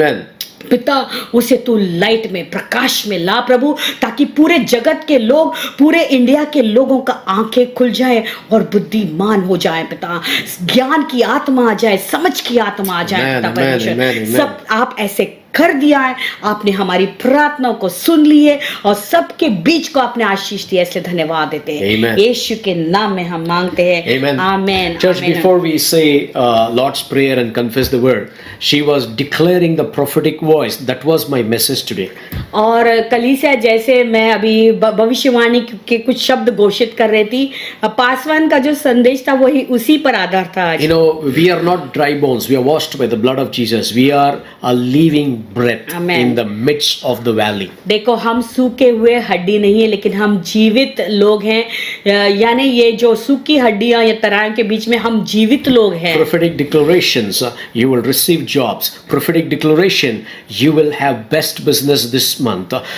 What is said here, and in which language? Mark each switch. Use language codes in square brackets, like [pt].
[hi] आमीन पिता, उसे तू लाइट में, प्रकाश में ला प्रभु, ताकि पूरे जगत के लोग, पूरे इंडिया के लोगों का आंखें खुल जाए और बुद्धिमान हो जाए पिता। ज्ञान की आत्मा आ जाए, समझ की आत्मा आ जाए पिता परमेश्वर। सब आप ऐसे कर दिया है, आपने हमारी प्रार्थना को सुन लिए और सबके बीच को आपने आशीष दिया, इसलिए धन्यवाद देते हैं। यीशु के नाम में हम मांगते हैं, आमेन। [en] Church, before we say Lord's prayer and confess the word, she was declaring the prophetic voice. That was my message today. [hi] और कलीसिया, जैसे मैं अभी भविष्यवाणी के कुछ शब्द घोषित कर रही थी, पासवान का जो संदेश था वही उसी पर आधार था। [en] You know, we are not dry bones. We are washed by the blood of Jesus. We are a living breath in the midst of the valley. [hi] देखो, हम सूखे हुए हड्डी नहीं है, लेकिन हम जीवित लोग हैं। यानी ये जो सूखी हड्डियां या तराई के बीच में हम जीवित लोग हैं। [en] Prophetic declarations, you will receive jobs. Prophetic declaration, you will have best business this month.